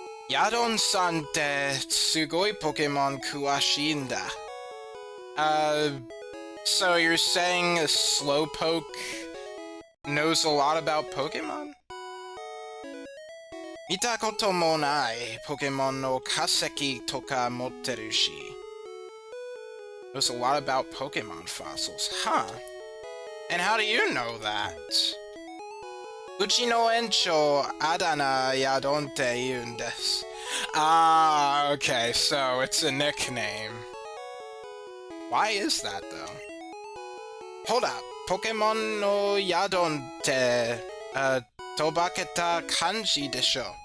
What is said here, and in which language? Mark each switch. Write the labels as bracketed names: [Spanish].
[Japanese] Yadon-sanってすごい Pokémon 詳しいんだ. [English] So you're saying a Slowpoke knows a lot about Pokemon? [Japanese] 見たこともないポケモンの化石とか持ってるし。 [English] Knows a lot about Pokemon fossils. Huh. And how do you know that? [Japanese] うちの園長、あだ名やどんって言うんです。 [English] Ah, okay, so it's a nickname. Why is that, though? Hold up. [Japanese] Pokemon no Yadon te, tobaketa kanji desho.